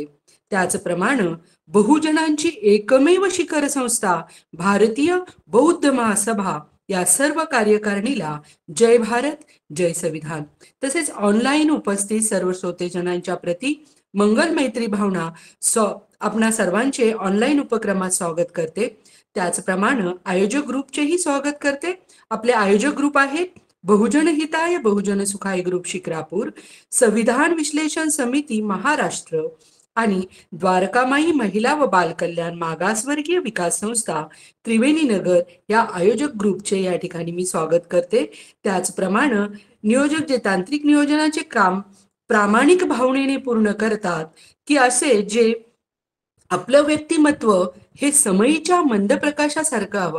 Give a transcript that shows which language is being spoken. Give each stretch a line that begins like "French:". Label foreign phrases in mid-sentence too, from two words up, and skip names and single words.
Marathi: त्याचप्रमाणे बहुजनांची एकमेव शिखर संस्था भारतीय बौद्ध महासभा या सर्व कार्यकारिणीला जय भारत जय संविधान. तसेच ऑनलाईन उपस्थित सर्व श्रोतेजनांच्या प्रती मंगल मैत्री भावना आपणा सर्वांचे ऑनलाईन उपक्रमात स्वागत करते. त्याचप्रमाणे आयोजक ग्रुपचेही स्वागत करते. आपले आयोजक ग्रुप आहेत बहुजन हिताय बहुजन सुखाय ग्रुप शिक्रापूर, संविधान विश्लेषण समिती महाराष्ट्र आणि द्वारकामाई महिला व बाल कल्याण मागासवर्गीय विकास संस्था त्रिवेणी नगर या आयोजक ग्रुपचे या ठिकाणी मी स्वागत करते. त्याचप्रमाणे नियोजक जे तांत्रिक नियोजनाचे काम प्रामाणिक भावनेने पूर्ण करतात की असे जे आपलं व्यक्तिमत्व हे समयीच्या मंद प्रकाशासारखं हवं.